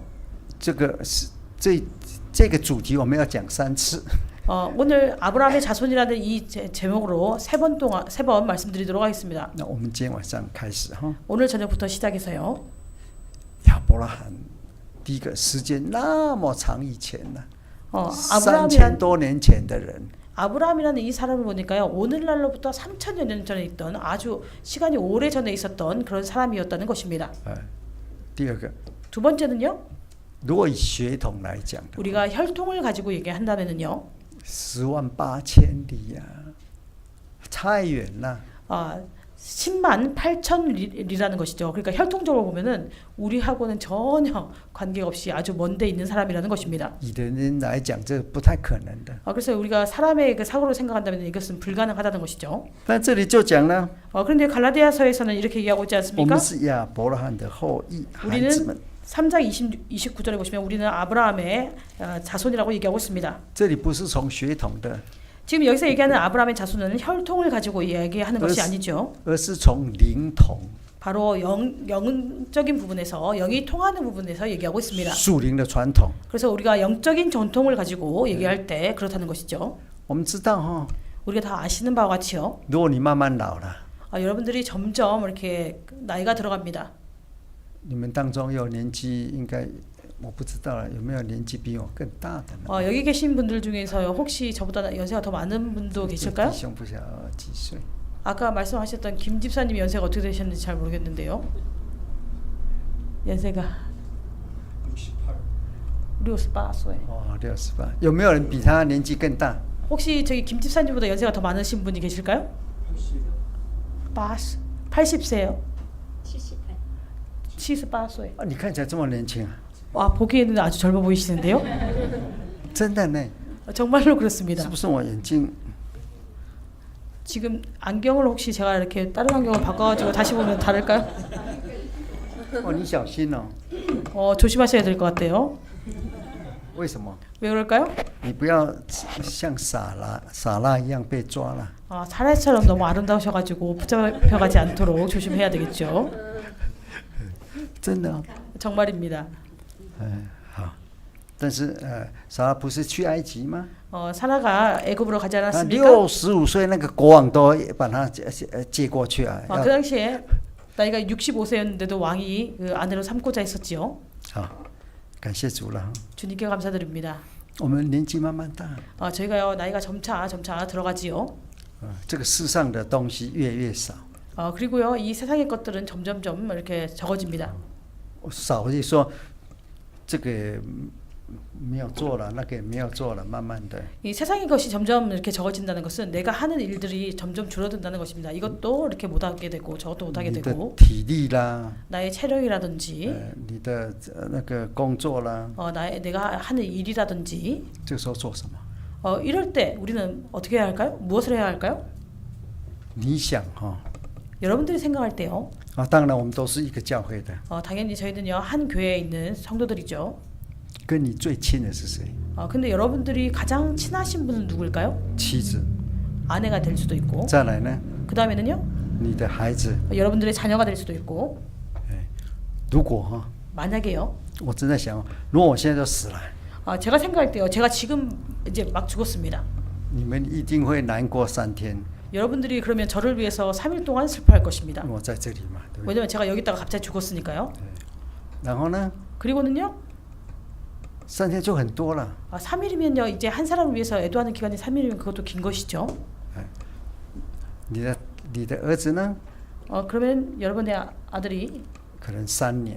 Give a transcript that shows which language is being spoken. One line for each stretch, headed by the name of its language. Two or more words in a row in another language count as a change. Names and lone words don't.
Chinese: 这个是这个主题我们要讲3次。
Korean: 오늘 아브라함의 자손이라는 이 제목으로 세 번 말씀드리도록 하겠습니다.
Chinese: 那我们今天晚上开始哈，
Korean: 오늘 저녁부터 시작해서요.
Chinese: 亚伯拉罕第一个时间那么长以前呢、 3000 多年前的人，
Korean: 아브라함이라는 이 사람을 보니까요, 오늘날로부터 3000여 년 전에 있던 아주 시간이 오래 전에 있었던 그런 사람이었다는 것입니다.
Chinese: 第二个，
Korean: 두 번째는요,
Chinese: 如果以血统来讲的，
Korean: 우리가 혈통을 가지고 얘기한다면은요,
Chinese: 108000里呀、太远了。
Korean: 10만 8천 리라는 것이죠. 그러니까 혈통적으로 보면은 우리하고는 전혀 관계없이 아주 먼데 있는 사람이라는 것입니다.
Chinese: 以人来讲，这不太可能的。
Korean: 그래서 우리가 사람의 그 사고로 생각한다면 이것은 불가능하다는 것이죠.
Chinese: 但这里就讲了，
Korean: 그런데 갈라디아서에서는 이렇게 얘기하고 있지
Chinese: 我
Korean: 않습니까?
Chinese: 们是亚伯拉罕的后裔，孩子
Korean: 우리는
Chinese: 们。
Korean: 3장 29절에 보시면 우리는 아브라함의 자손이라고 얘기하고 있습니다.
Chinese: 这里不是从血统的，
Korean: 지금 여기서 얘기하는 아브라함의 자손은 혈통을 가지고 얘기하는 것이 아니죠.
Chinese: 而是从灵统
Korean: 바로 영적인 부분에서, 영이 통하는 부분에서 얘기하고 있습니다.
Chinese: 属灵的传统。
Korean: 그래서 우리가 영적인 전통을 가지고 얘기할 때 그렇다는 것이죠.
Chinese: 我们知道哈，
Korean: 우리가 다 아시는 바와 같이요.
Chinese: 如果你慢慢老了，
Korean: 여러분들이 점점 이렇게 나이가 들어갑니다.
Chinese: 你们当中有年纪应该我不知道了，有没有年纪比我更大的呢？
Korean: 여기 계신 분들 중에서 혹시 저보다 연세가 더 많은 분도 계실까요?
Chinese: 弟兄不晓得几岁？
Korean: 아까 말씀하셨던 김 집사님이 연세가 어떻게 되셨는지 잘 모르겠는데요. 연세가 68岁.
Chinese: 68。有没有人比他年纪更大？
Korean: 혹시 저기 김 집사님보다 연세가 더 많으신 분이 계실까요? 80세요.
Chinese: 78岁. 你看起来这么年轻啊！
Korean: 와, 보기에는 아주 젊어 보이시는데요.
Chinese: 真的呢？
Korean: 정말로 그렇습니다.
Chinese: 是不是我眼睛？
Korean: 지금 안경을 혹시 제가 이렇게 다른 안경을 바꿔가지고 다시 보면 다를까요?
Chinese: 你小心哦。
Korean: 조심하셔야 될 것 같아요.
Chinese: 为什么？
Korean: 왜 그럴까요?
Chinese: 你不要像撒拉一样被抓了。
Korean: 사라처럼 너무 아름다우셔가지고 붙잡혀가지 않도록 조심해야 되겠죠.
Chinese: 真的、哦。
Korean: 정말입니다.
Chinese: 好。但是撒拉不是去埃及吗？
Korean: 사라가 애굽으로 가지 않았습니까?
Chinese: 65 岁那个国王都把他接过去啊。
Korean: 그 당시에 나이가 65세였는데도 왕이 그 아내로 삼고자 했었지요.
Chinese: 好，感谢主了。
Korean: 주님께 감사드립니다.
Chinese: 我们年纪慢慢大，
Korean: 저희가요 나이가 점차 들어가지요.
Chinese: 这个世上的东西越来越少。
Korean: 그리고요 이 세상의 것들은 점점점 이렇게 적어집니다.
Chinese: 少就是说，这个没有做了，那个也没有做了，慢慢的。
Korean: 이 세상의 것이 점점 이렇게 적어진다는 것은 내가 하는 일들이 점점 줄어든다는 것입니다. 이것도 이렇게 못하게 되고 저것도 못하게
Chinese: 你的
Korean: 되고
Chinese: 体力啦，
Korean: 나의 체력이라든지
Chinese: 你的那个工作啦，
Korean: 내가 하는 일이라든지
Chinese: 这个时候做什么？
Korean: 이럴 때 우리는 어떻게 해야 할까요? 무엇을 해야 할까요?
Chinese: 你想哈？
Korean: 여러분들이 생각할 때요.
Chinese: 啊，当然我们都是一个教会的，
Korean: 당연히 저희는요 한 교회에 있는 성도들이죠.
Chinese: 跟你最亲的是谁？
Korean: 근데 여러분들이 가장 친하신 분은 누구일까요?
Chinese: 妻子。
Korean: 아내가 될 수도 있고
Chinese: 再来呢，
Korean: 그 다음에는요
Chinese: 你的孩子。
Korean: 여러분들의 자녀가 될 수도 있고
Chinese: 如果哈，
Korean: 만약에요
Chinese: 我正在想，如果我现在就死了，
Korean: 제가 생각할 때요 제가 지금 이제 막 죽었습니다.
Chinese: 你们一定会难过3天。
Korean: 여러분들이 그러면 저를 위해서 3일 동안 슬퍼할 것입니다.
Chinese: 我在这里嘛，对不对？
Korean: 왜냐면 제가 여기다가 갑자기 죽었으니까요.
Chinese: 然后呢，
Korean: 그리고는요
Chinese: 3天就很多了。
Korean: 3일이면요 이제 한 사람을 위해서 애도하는 기간이 3일이면 그것도 긴 것이죠.
Chinese: 你的儿子呢？
Korean: 그러면 여러분의 아들이
Chinese: 可能3年。